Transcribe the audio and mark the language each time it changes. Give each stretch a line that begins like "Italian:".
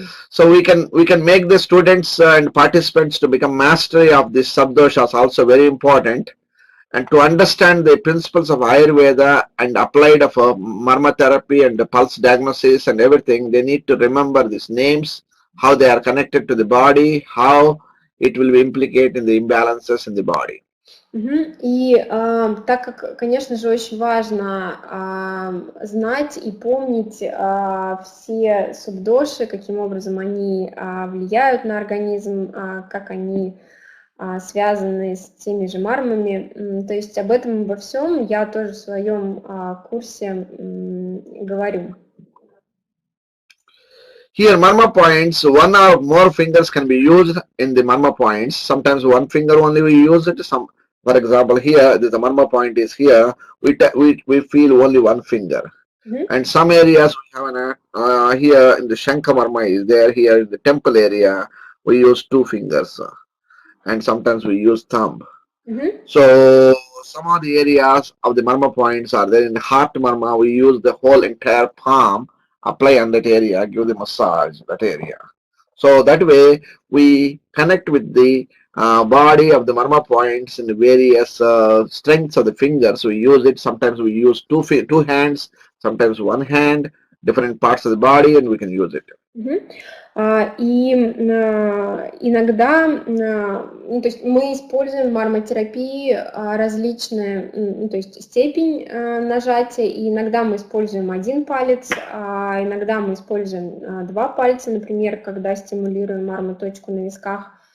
English: So we can make the students and participants to become mastery of these subdoshas also very important, and to understand the principles of Ayurveda and applied of marmotherapy and the pulse diagnosis and everything. They need to remember these names, how they are connected to the body, how it will implicate in the imbalances in the body.
Russian: И так как, конечно же, очень важно знать и помнить все субдоши, каким образом они влияют на организм, как они связаны с теми же мармами, то есть об этом обо всем я тоже в своем курсе говорю.
English: Here marma points, one or more fingers can be used in the marma points. Sometimes one finger only we use it. For example, here the marma point is here. We feel only one finger. And some areas we have here in the Shanka marma is there. Here in the temple area we use 2 fingers, and sometimes we use thumb. So some of the areas of the marma points are there. In the heart marma we use the whole entire palm, apply on that area, give the massage that area. So that way we connect with the body of the marma points in the various strengths of the fingers. We use it. Sometimes we use two hands, sometimes one hand, different parts of the body, and we can use it.
Russian: И иногда, ну, то есть мы используем в марматерапии различные, ну, то есть степень нажатия, и иногда мы используем один палец, а иногда мы используем два пальца, например, когда стимулируем марма-точку на висках.